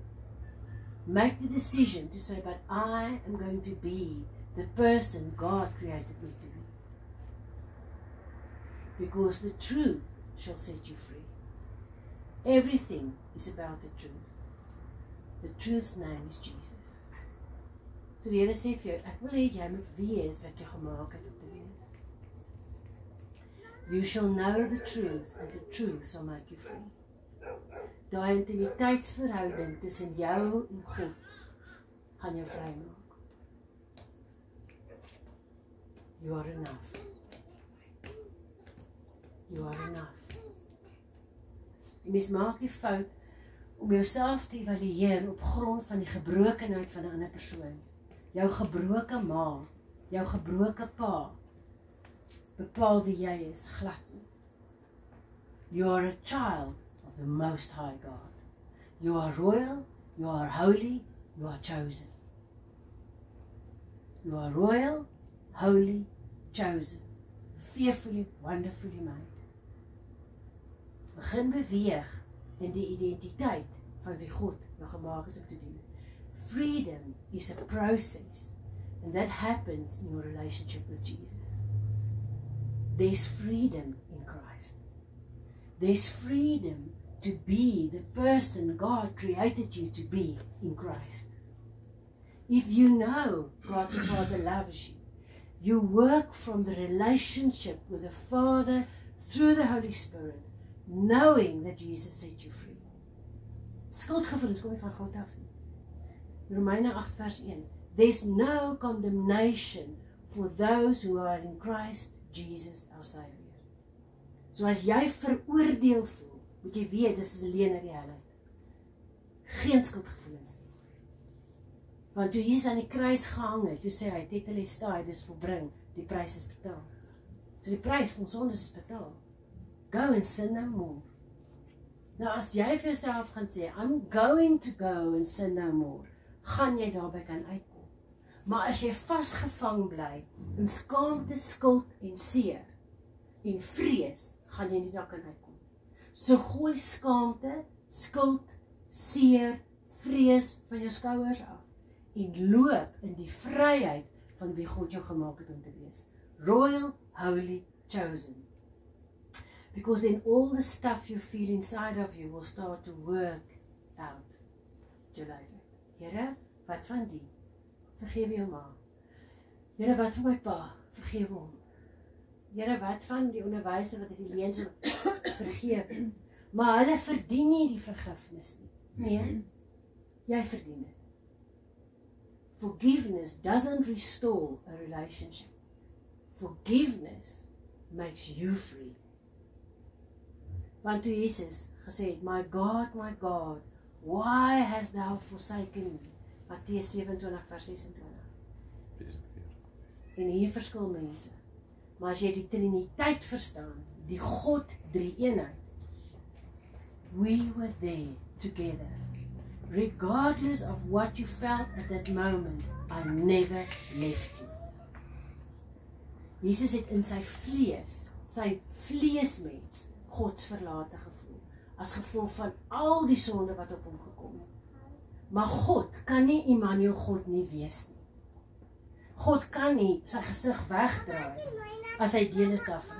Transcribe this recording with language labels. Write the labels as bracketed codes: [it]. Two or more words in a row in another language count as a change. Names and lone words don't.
[en] Make the decision to say, but I am going to be the person God created me to be. Because the truth shall set you free. Everything is about the truth. The truth's name is Jesus. [af] So die Here sê vir jou, ek wil hê jy moet wees wat jy gemaak het om te wees. [en] You shall know the truth, and the truth shall make you free. [af] Daai intimiteitsverhouding tussen jou en God gaan jou vry maak. [en] You are enough. You are enough. [af] Jy mens maak die fout om jouself te evalueer op grond van die gebrokenheid van 'n ander persoon. Jou gebroke ma, jou gebroke pa, bepaal wie jy is, glad nie. [en] You are a child of the Most High God. You are royal, you are holy, you are chosen. You are royal, holy, chosen. Fearfully, wonderfully made. [af] Begin beweeg in die identiteit van wie God jou gemaak het om te doen. [en] Freedom is a process, and that happens in your relationship with Jesus. There's freedom in Christ. There's freedom to be the person God created you to be in Christ. If you know God the Father loves you, you work from the relationship with the Father through the Holy Spirit, knowing that Jesus set you free. [af] Skuldgevoelens kom nie van God af nie. Romeine 8 vers 1. [en] There's no condemnation for those who are in Christ Jesus our Savior. [af] So as jy veroordeel voel, moet jy weet, dis is alleen in die helheid. Geen skuldgevoelens nie. Want toe Jesus aan die kruis gehang het, toe sê hy, tetelestai, dis volbring, die prys is betaal. So die prys van sondes is betaal. [en] Go and sin no more. [af] Nou as jy vir jouself gaan sê, [en] I'm going to go and sin no more, [af] gaan jy daarby kan uitkom. Maar as jy vasgevang bly in skaamte, skuld en seer en vrees, gaan jy nie daar kan uitkom. So gooi skaamte, skuld, seer, vrees van jou skouers af en loop in die vryheid van wie God jou gemaak het om te wees. [en] Royal, holy, chosen. Because then all the stuff you feel inside of you will start to work out. [af] Jou lewe. Here, wat van die? Vergewe jou ma. Here, wat van my pa? Vergewe hom. Here, wat van die onderwyser wat het die leens vergewe? Maar hulle verdien nie die vergifnis nie. Nee, jy verdien dit. [en] Forgiveness doesn't restore a relationship. Forgiveness makes you free. [af] Want toe Jesus gesê het, my God, [en] Why hast thou forsaken me? [af] Matteus 27 vers 26. En hier verskil mense. Maar as jy die Triniteit verstaan, die God drie-eenheid, [en] we were there together. Regardless of what you felt at that moment, I never left you. [af] Jesus het in sy vleesmens, Gods verlate gevoel, as gevolg van al die sonde wat op hom gekom het. Maar God kan nie Immanuel God nie wees nie. God kan nie sy gesig wegdraai, as hy deel is daarvan.